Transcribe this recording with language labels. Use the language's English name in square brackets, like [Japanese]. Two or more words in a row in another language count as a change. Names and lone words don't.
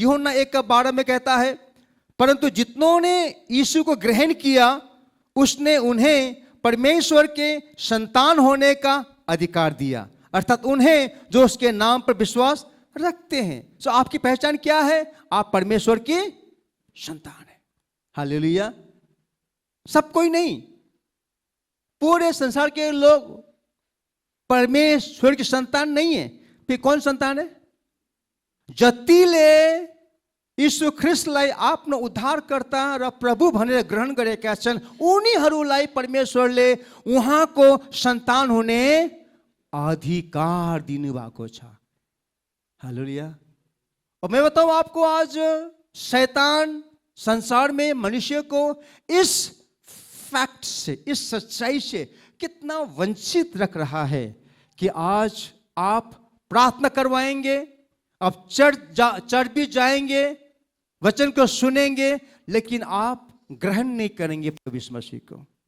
[Hindi] यूहन्ना 1:12 में कहता है, परंतु जितनों ने यीशु को ग्रहण किया उसने उन्हें परमेश्वर के संतान होने का अधिकार दिया, अर्थात उन्हें जो उसके नाम पर विश्वास रखते हैं। सो आपकी पहचान क्या है? आप परमेश्वर के संतान हैं। हालेलुया। सब कोई नहीं, पूरे संसार के लोग परमेश्वर के संतान नहीं है। फिर कौन संतान है? [Nepali] जतिले यीशु ख्रिस्टलाई आफ्नो उद्धारकर्ता र प्रभु भनेर ग्रहण गरेका छन्, उनीहरूलाई परमेश्वरले उहाँको सन्तान हुने अधिकार दिनुभएको छ। हालेलुया। [Hindi] और मैं बताऊं आपको, आज शैतान संसार में मनुष्य को इस फैक्ट से, इस सच्चाई से कितना वंचित रख रहा है कि आज आप प्रार्थना करवाएंगे, आप चर्च भी जाएंगे, वचन को सुनेंगे, लेकिन आप ग्रहण नहीं करेंगे प्रभु यीशु मसीह को।